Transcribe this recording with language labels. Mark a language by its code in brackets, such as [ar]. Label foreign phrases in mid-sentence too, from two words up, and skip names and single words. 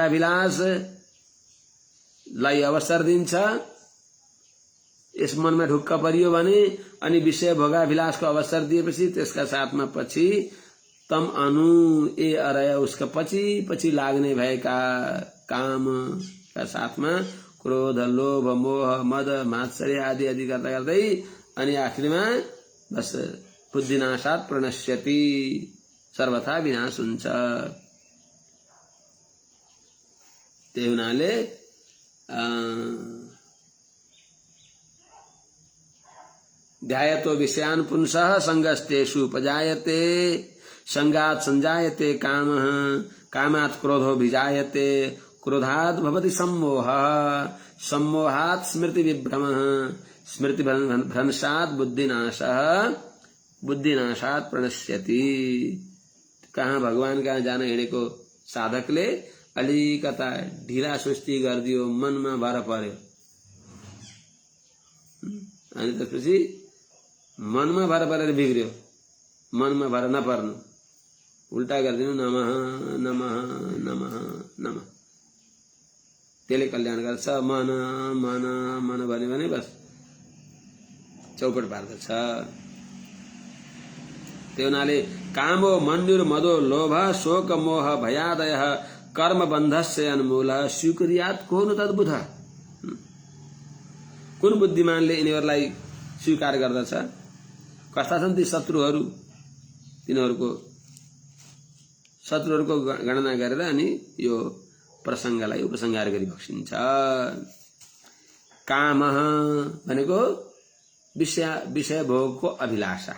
[ne] भोगाभिलाषलाई अवसर दिन्छ, यस मनमा ढुक्क परियो भने अनि विषय भोगाभिलाषको अवसर दिएपछि त्यसका साथमा पछि तम अनु ए अरय उसका पछि पछि लाग्ने भएका कामका साथमा क्रोध, लोभ, मोह, मद, मात्सर्य आदि आदि गर्दा गर्दै अनि आखिरमा बस [sa] बुद्धिनाशात् प्रणश्यति, [ne] सर्वथा विनाश हुन्छ। [sa] त्यही हुनाले ध्यायतो विषयान् पुंसः संगस्तेषु उपजायते, संगात् संजायते कामः, कामात् क्रोधो विजायते, क्रोधात् भवति सम्मोहः, सम्मोहात् स्मृति विभ्रमः, स्मृति भ्रंशात् बुद्धिनाशः, बुद्धिनाशात् प्रणश्यति। [ne] कहाँ भगवान कहाँ जान हिँडेको साधकले अलिकता ढिला सुस्ती गरिदियो, मनमा भर पर्यो अनि त्यसपछि मनमा भर परेर बिग्रियो, मनमा भर नपर्नु, उल्टा गरिदिनु, [sa] नमः नमः नमः नमः। [ne] त्यसले कल्याण गर्छ। मन मन मन भन्यो भने बस चौपट पार्दछ। त्यो हुनाले [sa] कामो मन्युर मदो लोभ शोक मोह भयादय कर्म बन्धस्य अनमूल स्वीकुर्यात् कोन तद्बुध। [ne] कुन बुद्धिमानले यिनीहरूलाई स्वीकार गर्दछ? कस्ता छन् ती शत्रुहरू? तिनीहरूको शत्रुहरूको गणना गरेर अनि यो प्रसङ्गलाई उपसंहार गरी बक्सिन्छ। काम भनेको विषय भोगको अभिलाषा।